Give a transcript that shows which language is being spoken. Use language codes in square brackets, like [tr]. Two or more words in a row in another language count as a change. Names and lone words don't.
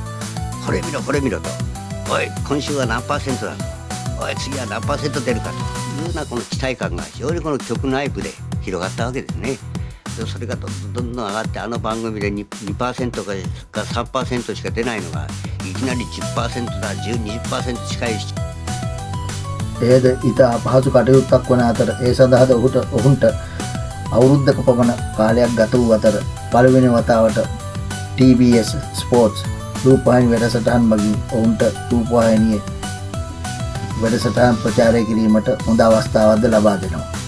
[ja] これ見ろこれ見ろと、おい今週は何%だと、おい次は何%出るかというようなこの期待感が非常にこの局内部で広がったわけですね。でそれがどんどん上がってあの番組で 2% か 3% しか出ないのがいきなり 10% だ 10-20% 近い。 [si] එයද ඉතා අපහසු කටයුත්තක් වන අතර ඒ සඳහාද ඔහුන්ට අවුරුද්දක පමණ කාලයක් ගත වූ අතර පළවෙනි වතාවට TBS ස්පෝර්ට්ස් රූපවාහිනී වැඩසටහන් මගින් ඔවුන්ට රූපවාහිනියේ වැඩසටහන් ප්‍රචාරය කිරීමට හොඳ අවස්ථාවක්ද ලබා දෙනවා.